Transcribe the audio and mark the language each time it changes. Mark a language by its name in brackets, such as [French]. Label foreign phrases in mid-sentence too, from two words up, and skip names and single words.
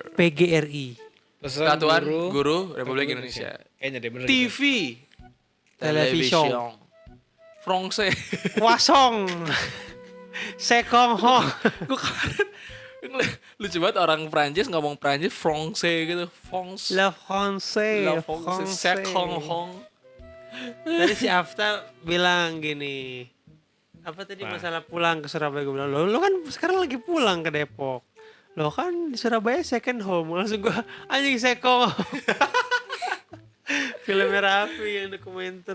[Indonesian] PGRI. Persatuan Guru Republik Indonesia. Kayaknya deh bener. TV. Television. France. Wasong. Sekong Ho. Gue lucu banget orang Prancis ngomong Prancis France gitu. France. [French] La France. La France. Sekong Hong. [Indonesian] Tadi si Afta bilang gini. Apa tadi masalah pulang ke Surabaya? Gue bilang, lo kan sekarang lagi pulang ke Depok. Lo kan di Surabaya [English] second home. [Indonesian] Langsung gue, anjing Sekong Hong. Filmnya Raffi yang dokumenter.